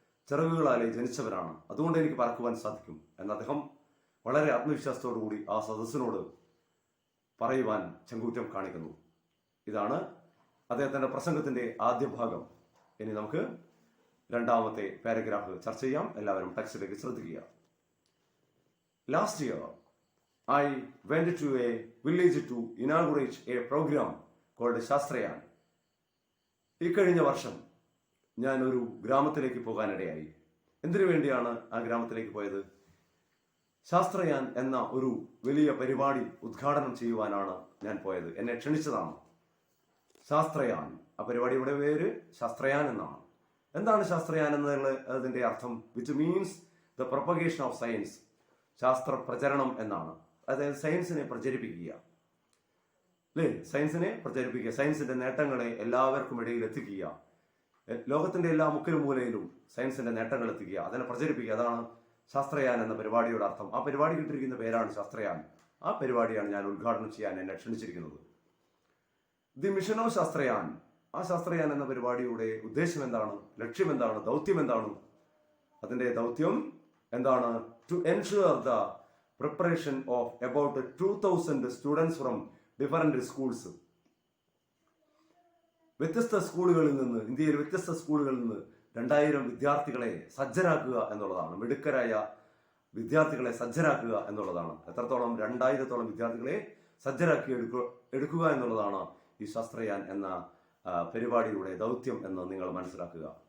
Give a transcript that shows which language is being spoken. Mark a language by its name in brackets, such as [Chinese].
[Malayalam] ചിറകുകളാലെ ജനിച്ചവരാണ്, അതുകൊണ്ട് എനിക്ക് പറക്കുവാൻ സാധിക്കും എന്ന് അദ്ദേഹം വളരെ ആത്മവിശ്വാസത്തോടു കൂടി ആ സദസ്സിനോട് പറയുവാൻ ചങ്കൂറ്റം കാണിക്കുന്നു. ഇതാണ് അദ്ദേഹത്തിന്റെ പ്രസംഗത്തിന്റെ ആദ്യ ഭാഗം. ഇനി നമുക്ക് രണ്ടാമത്തെ പാരഗ്രാഫ് ചർച്ച ചെയ്യാം. എല്ലാവരും ടെക്സ്റ്റിലേക്ക് ശ്രദ്ധിക്കുക. [English] Last year I went to a village to inaugurate a program called Shastrayan. [Malayalam] ഇക്കഴിഞ്ഞ വർഷം ഞാൻ ഒരു ഗ്രാമത്തിലേക്ക് പോകാനിടയായി. എന്തിനു വേണ്ടിയാണ് ആ ഗ്രാമത്തിലേക്ക് പോയത്? ശാസ്ത്രയാൻ എന്ന ഒരു വലിയ പരിപാടി ഉദ്ഘാടനം ചെയ്യുവാനാണ് ഞാൻ പോയത്. എന്നെ ക്ഷണിച്ചതാണ്. ശാസ്ത്രയാൻ, ആ പരിപാടിയുടെ പേര് ശാസ്ത്രയാൻ എന്നാണ്. എന്താണ് ശാസ്ത്രയാൻ എന്നതിന്റെ അർത്ഥം? [English] Which means the propagation of science. [Malayalam] ശാസ്ത്ര പ്രചരണം എന്നാണ്. അതായത് സയൻസിനെ പ്രചരിപ്പിക്കുക, അല്ലേ? സയൻസിനെ പ്രചരിപ്പിക്കുക, സയൻസിന്റെ നേട്ടങ്ങളെ എല്ലാവർക്കും ഇടയിൽ എത്തിക്കുക, ലോകത്തിന്റെ എല്ലാ മുക്കിലും മൂലയിലും സയൻസിന്റെ നേട്ടങ്ങൾ എത്തിക്കുക, അതിനെ പ്രചരിപ്പിക്കുക. അതാണ് ശാസ്ത്രയാൻ എന്ന പരിപാടിയുടെ അർത്ഥം. ആ പരിപാടി കിട്ടിയിരിക്കുന്ന പേരാണ് ശാസ്ത്രയാൻ. ആ പരിപാടിയാണ് ഞാൻ ഉദ്ഘാടനം ചെയ്യാൻ എന്നെ ക്ഷണിച്ചിരിക്കുന്നത്. [English] The mission of Shastrayan. [Malayalam] ആ ശാസ്ത്രയാൻ എന്ന പരിപാടിയുടെ ഉദ്ദേശം എന്താണ്? ലക്ഷ്യം എന്താണ്? ദൗത്യം എന്താണ്? അതിന്റെ ദൗത്യം എന്താണ്? [English] To ensure the preparation of about 2000 students from different schools. [Malayalam] വ്യത്യസ്ത സ്കൂളുകളിൽ നിന്ന്, ഇന്ത്യയിൽ വ്യത്യസ്ത സ്കൂളുകളിൽ നിന്ന് 2000 വിദ്യാർത്ഥികളെ സജ്ജരാക്കുക എന്നുള്ളതാണ്. മിടുക്കരായ വിദ്യാർത്ഥികളെ സജ്ജരാക്കുക എന്നുള്ളതാണ്. എത്രത്തോളം? 2000-ഓളം വിദ്യാർത്ഥികളെ സജ്ജരാക്കി എടുക്കുക എന്നുള്ളതാണ് ഈ ശാസ്ത്രയാൻ എന്ന പരിപാടിയുടെ ദൗത്യം എന്ന് നിങ്ങൾ മനസ്സിലാക്കുക.